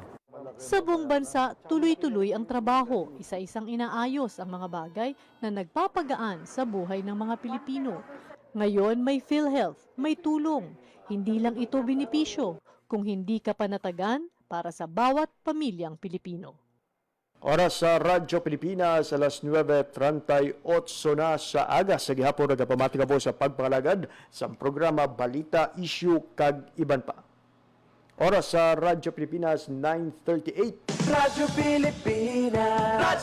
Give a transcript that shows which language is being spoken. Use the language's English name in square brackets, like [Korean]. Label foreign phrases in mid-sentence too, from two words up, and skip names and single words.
[Filipino] Sa buong bansa, tuloy-tuloy ang trabaho, isa-isang inaayos ang mga bagay na nagpapagaan sa buhay ng mga Pilipino. Ngayon may PhilHealth, may tulong. Hindi lang ito benepisyo, kung hindi ka panatagan para sa bawat pamilyang Pilipino. [Hiligaynon] Oras sa Radyo Pilipinas, alas 9:38 na sa aga. Sa gihapon, nagapamati ka po sa pagpakalagad sa programa Balita, Issue, kag iban pa. Oras sa Radyo Pilipinas, 9:38. Radyo Pilipinas.